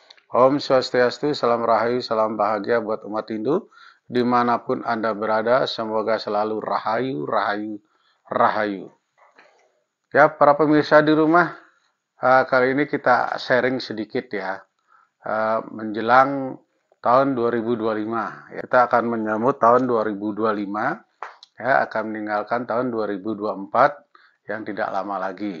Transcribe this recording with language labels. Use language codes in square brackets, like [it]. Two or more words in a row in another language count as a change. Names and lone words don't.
[id] Om Swastiastu, salam rahayu, salam bahagia buat umat Hindu. Dimanapun Anda berada, semoga selalu rahayu, rahayu, rahayu. Ya, para pemirsa di rumah, kali ini kita sharing sedikit ya, menjelang tahun 2025. Ya, kita akan menyambut tahun 2025, ya, akan meninggalkan tahun 2024 yang tidak lama lagi.